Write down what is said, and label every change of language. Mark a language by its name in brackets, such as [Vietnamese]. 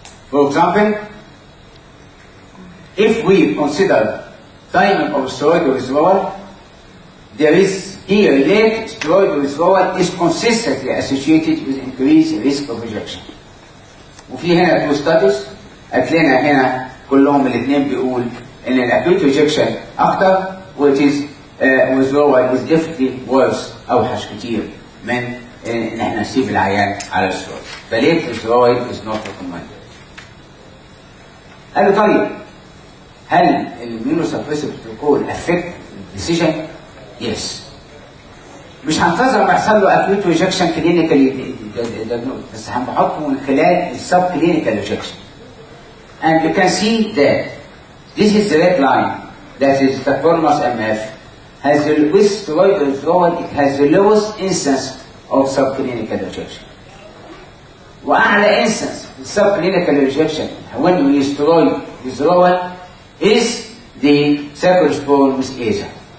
[English] For example, if we consider timing of steroid withdrawal, there is here late steroid withdrawal is consistently associated with increased risk of rejection. [Arabic] وفي هنا [English] two studies [Arabic] هتلاقينا هنا كلهم الاثنين بيقول ان الاكيوت rejection اكتر, [English] which is withdrawal is definitely worse, [Arabic] اوحش كتير من ان احنا نسيب العيان على السترويد. فليه السترويد [English] is not recommended. [Arabic] قال له طيب هل الاميونوسبريسيف بروتوكول افكت الديسيجن؟ يس. مش هنتظر ما يحصل له اكيوت ريجكشن كلينيكالي بس هنحطه من خلال السب كلينيكال ريجكشن. [English] And you can see that this is the red line that is the tacrolimus MF has the with steroid withdrawal it has the lowest instance of subclinical rejection. [Arabic] وأعلى [English] instance of subclinical rejection when we use steroid withdrawal is the cyclosporin with AZA.